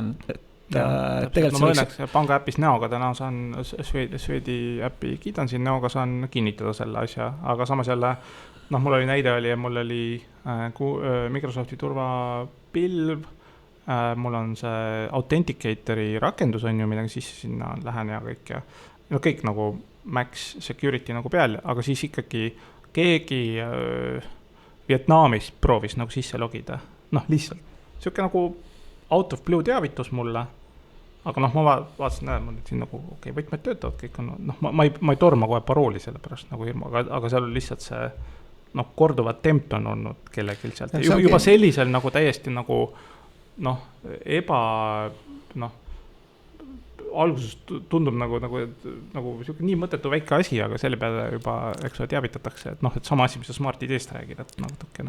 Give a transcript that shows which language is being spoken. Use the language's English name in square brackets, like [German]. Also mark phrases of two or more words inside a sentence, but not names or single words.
[Estonian] tegelikult ma õnneks panga äpis näoga täna saan Swedi äppi kiidan siin näoga, saan kinnitada selle asja, aga samas jälle, noh, mul oli näide oli ja mul oli Microsofti turvapilv, mul on see Authenticatori rakendus on ju, millega sisse sinna lähen ja kõik ja no kõik nagu [English] Max Security [Estonian] nagu peal, aga siis ikkagi keegi Vietnamist proovis nagu sisse logida, noh lihtsalt, siuke nagu [English] out of blue [Estonian] teavitus mulle, aga noh, ma vaatasin, mul siin nagu okei, võtmed töötavad, kõik on, noh, ma ei torma kohe parooli selle pärast nagu hirmu, aga seal on lihtsalt see, noh, korduvad tempt on olnud kellelgi sealt, juba sellisel nagu täiesti nagu noh, alguses tundub nagu siuke nii mõttetu väike asi, aga selle peale juba, eks ole, teavitatakse, et noh, et sama asi, mis sa Smart ID-st räägid, et natukene.